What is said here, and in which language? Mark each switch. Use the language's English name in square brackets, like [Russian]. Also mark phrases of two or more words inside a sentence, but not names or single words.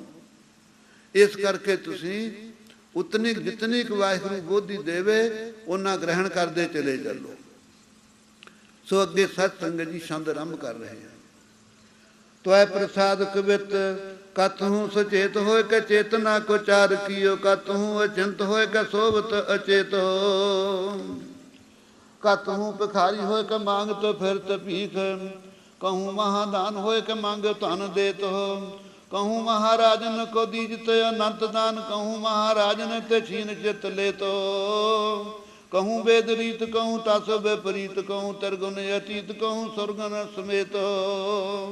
[Punjabi] ਇਸ ਕਰਕੇ ਤੁਸੀਂ ਉਤਨੀ ਜਿਤਨੀ ਕੁ ਵਾਹਿਗੁਰੂ ਬੋਧੀ ਦੇਵੇ ਉਹਨਾਂ ਗ੍ਰਹਿਣ ਕਰਦੇ ਚਲੇ ਚੱਲੋ। ਸੋ ਅੱਗੇ ਸਤ ਸੰਗਤ ਜੀ ਛੰਦ ਆਰੰਭ ਕਰ ਰਹੇ ਹਨ। ਤਵੈ ਪ੍ਰਸਾਦ ਕਵਿਤ ਕਤਹੂ ਸੁਚੇਤ ਹੋਇ ਕੇ ਚੇਤਨਾ ਕੋ ਚਾਰ ਕੀਓ ਕਤਹੂ ਅਚਿੰਤ ਹੋਇ ਕੇ ਸੋਭਤ ਅਚੇਤ [Hindi] कतहूँ भिखारी होए के मांगत फिरत भीख, कहूँ महादान होए के मांगे धन देत हो। कहूँ महाराजन को दीजत अनंत दान, कहूँ महाराजन ते छीन चित लेत हो। कहूँ वेद रीत कहूँ तस विपरीत, कहूँ त्रिगुण अतीत कहूँ स्वर्गन समेत हो।